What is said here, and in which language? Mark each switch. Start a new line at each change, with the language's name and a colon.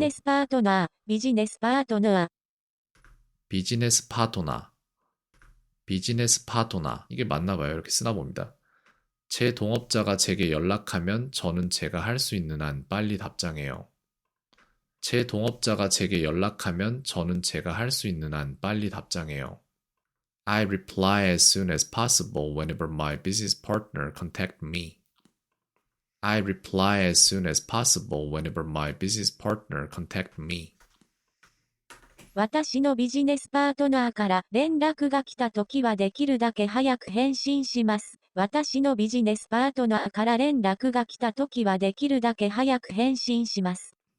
Japanese: ネスパートナー、ビジネスパートナー。
Korean: 비즈니스 파토나, 비즈니스 파토나. 이게 맞나 봐요. 이렇게 쓰나 봅니다. 제 동업자가 제게 연락하면 저는 제가 할 수 있는 한 빨리 답장해요. 제 동업자가 제게 연락하면 저는 제가 할 수 있는 한 빨리 답장해요.
English: I reply as soon as possible whenever my business partner contact me. I reply as soon as possible whenever my business partner contact me.
Japanese: 私のビジネスパートナーから連絡が来たときはできるだけ早く返信します。私のビジネスパートナーから連絡が来たときはできるだけ早く返信します。